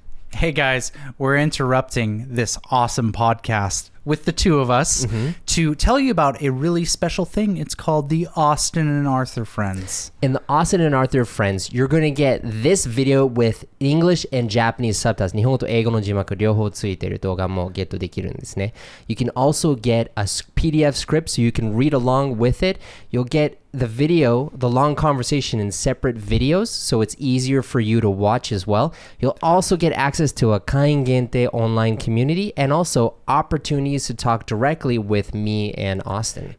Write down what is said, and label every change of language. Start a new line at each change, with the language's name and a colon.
English: hey guys, we're interrupting this awesome podcast with the two of us to tell you about a really special thing. It's called the Austin and Arthur Friends. In the Austin and Arthur Friends, you're going to get this video with English and Japanese subtitles.
Japanese: 日本語と英語の字幕両方ついている動画もゲットできるんですね。
English: You can also get a PDF script so you can read along with it. You'll get the video, the long conversation in separate videos, so it's easier for you to watch as well. You'll also get access to a 会員限定 online community and also opportunities to talk directly with me and Austin.